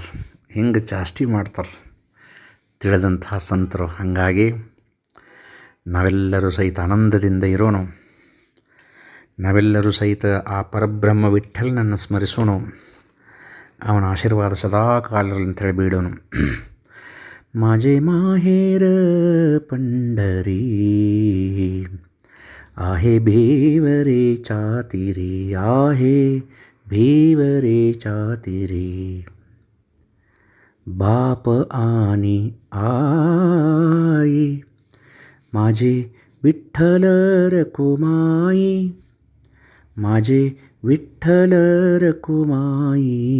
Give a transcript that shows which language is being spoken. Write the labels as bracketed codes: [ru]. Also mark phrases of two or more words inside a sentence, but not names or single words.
[kn] ಹಿಂಗೆ ಜಾಸ್ತಿ ಮಾಡ್ತಾರೆ ತಿಳಿದಂತಹ ಸಂತರು. ಹಾಗಾಗಿ ನಾವೆಲ್ಲರೂ ಸಹಿತ ಆನಂದದಿಂದ ಇರೋಣ. ನಾವೆಲ್ಲರೂ ಸಹಿತ ಆ ಪರಬ್ರಹ್ಮ ವಿಠ್ಠಲನನ್ನು ಸ್ಮರಿಸೋಣ. ಅವನ ಆಶೀರ್ವಾದ ಸದಾ ಕಾಲರಲ್ಲಿ ಅಂತೇಳಿ ಬೇಡೋಣ. [mr] माझे माहेर पंढरी आहे भेवरे चातिरी, आहे भेवरे चातिरी. बाप आणि आई माझे विठ्ठल रखुमाई, माझे विठ्ठल रखुमाई.